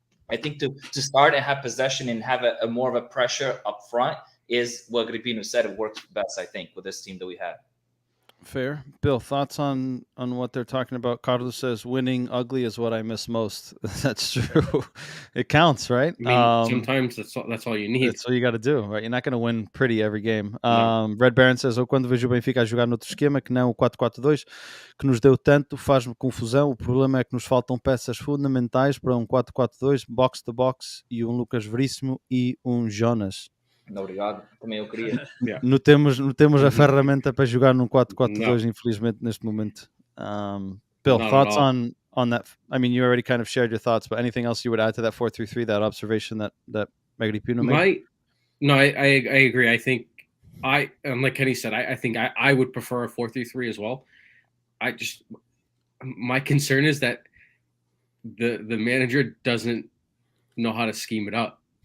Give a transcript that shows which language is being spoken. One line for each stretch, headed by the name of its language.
English: I think to start and have possession and have a more of a pressure up front is what Agripino said. It works best, I think, with this team that we have. Fair. Bill, thoughts on what they're talking about? Carlos says winning ugly is what I miss most. That's true. It counts, right? I mean, sometimes that's all you need. That's all you got to do, right? You're not going to win pretty every game. No. Red Baron says,
Portuguese: eu quando vejo o Benfica a jogar noutro esquema que não o 4-4-2, que nos deu tanto, faz-me confusão. O problema é que nos faltam peças fundamentais para um 4-4-2, box-to-box, e um Lucas Veríssimo e um Jonas. Obrigado. Também eu queria. Não temos a ferramenta para jogar num 4-4-2, infelizmente, neste momento.
English: Bill, thoughts on that? I mean, you already kind of shared your thoughts, but anything else you would add to that 4-3-3, that observation that Agripino made? I agree. I think like Kenny said, I think I would prefer a 4-3-3 as well. My concern is that the manager doesn't know how to scheme it up.